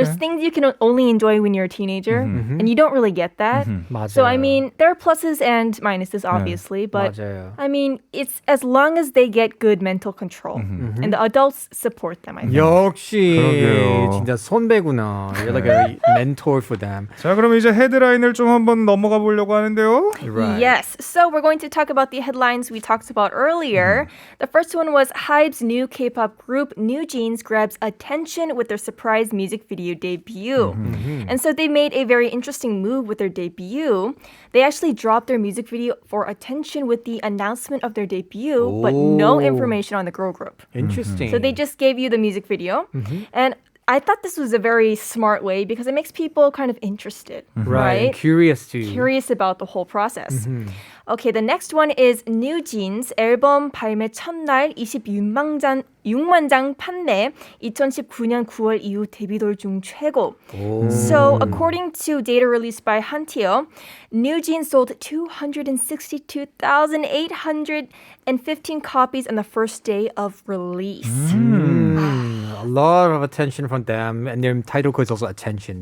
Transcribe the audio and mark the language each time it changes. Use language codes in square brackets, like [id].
[en] there's things you can only enjoy when you're a teenager, and you don't really get that. [ko] 맞아요. [en] So I mean, there are pluses and minuses, obviously, but [ko] 맞아요. [en] I mean, it's as long as they get good mental control, and the adults support them. I think. [ko] 역시 그러게요. 진짜 선배구나. [en] You're like a mentor for them. [ko] 자, 그럼 이제 헤드라인을 좀 한번 넘어가 보려고 하는데요. [en] Right. Yes. So we're going to talk about the headlines we talked about earlier. The first one was HYBE's new K-pop group NewJeans grabs attention with their surprise music video debut. And so they made a very interesting move with their debut. They actually dropped their music video for attention with the announcement of their debut, but no information on the girl group. Interesting. So they just gave you the music video. And I thought this was a very smart way because it makes people kind of interested, right? Curious too. Curious about the whole process. Okay, the next one is [ko] NewJeans 앨범 발매 첫날 26만 장 판매 2019년 9월 이후 데뷔돌 중 최고. [en] So, according to data released by Hanteo, NewJeans sold 262,815 copies on the first day of release. A lot of attention from them, and their title code is also attention.